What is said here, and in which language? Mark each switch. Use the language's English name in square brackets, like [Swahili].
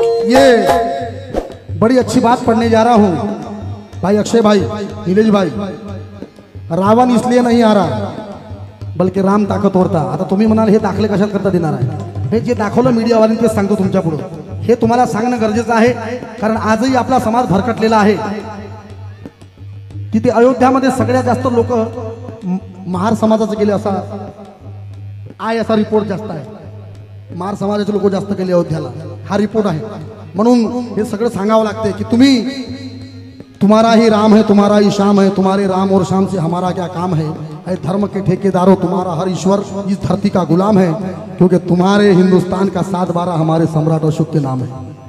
[Hindi] ये बड़ी अच्छी बात पढ़ने जा रहा हूँ भाई अक्षय भाई, नीलेश भाई. रावण इसलिए नहीं आ रहा बल्कि राम ताकतवर था. [Marathi] आता तुम्ही म्हणाल हे दाखले कशात करता देणार आहे. हे जे दाखवलं मीडियावाल्यांनी ते सांगतो तुमच्या पुढे. हे तुम्हाला सांगणं गरजेचं आहे, कारण आजही आपला समाज भरकटलेला आहे. तिथे अयोध्यामध्ये सगळ्यात जास्त लोक महार समाजाचे गेले असा असा रिपोर्ट जास्त आहे. महार समाजाचे लोक जास्त गेले अयोध्याला, हा रिपोर्ट आहे. म्हणून हे सगळं सांगावं लागते की [Hindi] तुम्हारा ही राम है, तुम्हारा ही शाम है, तुम्हारे राम और शाम से हमारा क्या काम है. ऐ धर्म के ठेकेदारों, तुम्हारा हर ईश्वर इस धरती का गुलाम है, क्योंकि तुम्हारे हिंदुस्तान का 7/12 हमारे सम्राट अशोक के नाम है.